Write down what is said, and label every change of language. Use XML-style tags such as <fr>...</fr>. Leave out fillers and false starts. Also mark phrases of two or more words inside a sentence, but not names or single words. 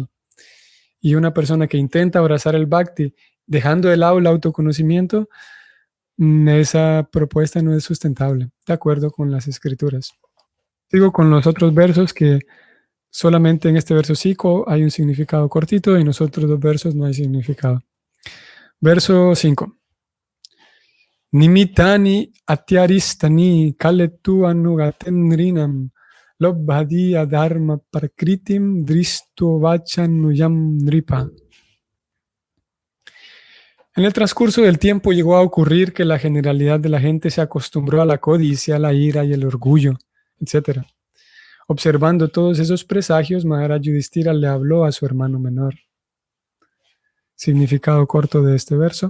<es>Y una persona que intenta abrazar el Bhakti dejando de lado el autoconocimiento, esa propuesta no es sustentable, de acuerdo con las escrituras. Sigo con los otros versos, que solamente en este verso 5 hay un significado cortito y en los otros 2 versos no hay significado. Verso 5.</es> <sa>Nimitani atyaristani kaletu anugatenrinam lobhadi adharma prakritim dristo vachanuyam nripa.</sa> <es>En el transcurso del tiempo llegó a ocurrir que la generalidad de la gente se acostumbró a la codicia, la ira y el orgullo, etc. Observando todos esos presagios, Maharaj Yudhishthira le habló a su hermano menor. Significado corto de este verso.</es>